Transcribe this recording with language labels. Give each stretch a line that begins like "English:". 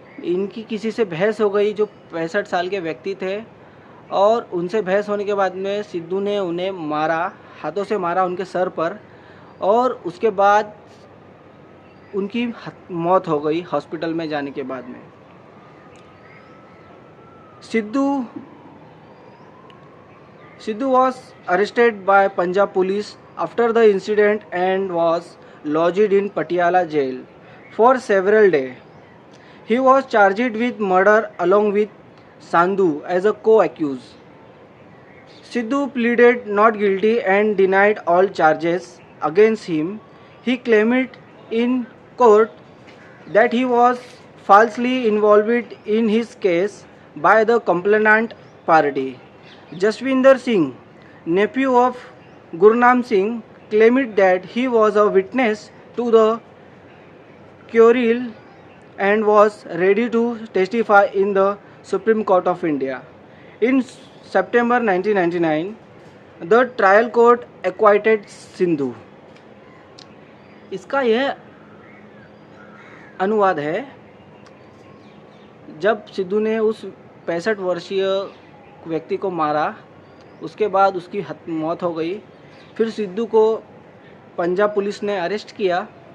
Hindi: इनकी किसी से बहस हो गई जो 65 साल के व्यक्ति थे, और उनसे बहस होने के बाद में सिद्धू ने उन्हें मारा, हाथों से मारा उनके सर पर, और उसके बाद उनकी मौत हो गई हॉस्पिटल में जाने के बाद में।
English: Sidhu was arrested by Punjab police after the incident and was lodged in Patiala jail for several days. He was charged with murder along with Sandhu as a co-accused. Sidhu pleaded not guilty and denied all charges against him. He claimed in court that he was falsely involved in his case by the complainant party. Jaswinder Singh, nephew of Gurnam Singh, claimed that he was a witness to the quarrel and was ready to testify in the Supreme Court of India. In September 1999, the trial court acquitted Sindhu.
Hindi: इसका यह अनुवाद है, जब सिद्धू ने उस 65 वर्षीय व्यक्ति को मारा, उसके बाद उसकी मौत हो गई। फिर सिद्धू को पंजाब पुलिस ने अरेस्ट किया।